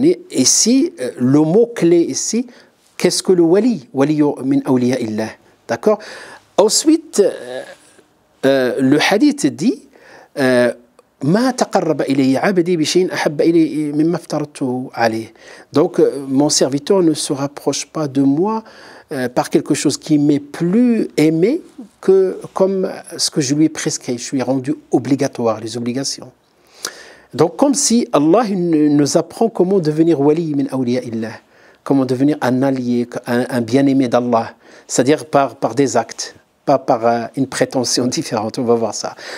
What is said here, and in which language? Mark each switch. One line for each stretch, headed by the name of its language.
French: Ici, le mot clé ici, qu'est-ce que le wali?
Arabic: Wali min awliya illah.
French: D'accord? Ensuite, le hadith dit
Arabic: ما تقرب إلي عبدي بشيء أحب إلي مما افترضته عليه.
French: Donc mon serviteur ne se rapproche pas de moi par quelque chose qui m'est plus aimé que comme ce que je lui ai prescrit. Je lui ai rendu obligatoire, les obligations. Donc comme si Allah nous apprend comment devenir
Arabic: wali min awliya illah,
French: comment devenir un allié, un bien-aimé d'Allah, c'est-à-dire par des actes, pas par une prétention différente. On va voir ça.